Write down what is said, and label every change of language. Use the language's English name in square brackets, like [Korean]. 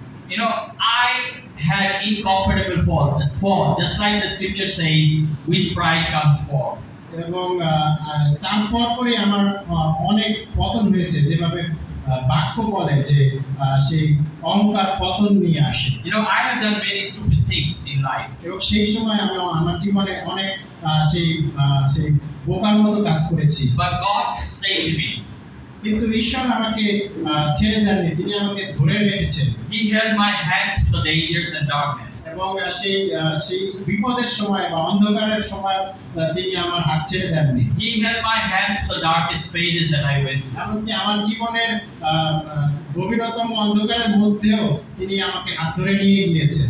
[English] You know, I had incomparable fall, just like the scripture says, with pride comes fall. [Bangla] এবং তারপর পরে আমার অনেক পতন হয়েছে, যেভাবে বাক্য বলে যে সেই অহংকার পতন নিয়ে আসে। [English] You know, I have done many stupid things in life. [Bangla] এবং সেই সময় আমি আমার জীবনে অনেক সেই বোকার মতো কাজ করেছি। [English] But God saved me. [Bangla] কিন্তু ঈশ্বর আমাকে ছেড়ে দেননি, তিনি আমাকে ধরে রেখেছেন। [English] He held my hand through the dangers and darkness. [Bangla] এবং সেই বিপদের সময় বা অন্ধকারের সময় তিনি আমার হাত ছেড়ে দেননি। [English] He held my hand through the darkest phases that I went through. [Bangla] এমনকি আমার জীবনের গভীরতম অন্ধকারের মধ্যেও তিনি আমাকে হাত ধরে নিয়ে গিয়েছেন।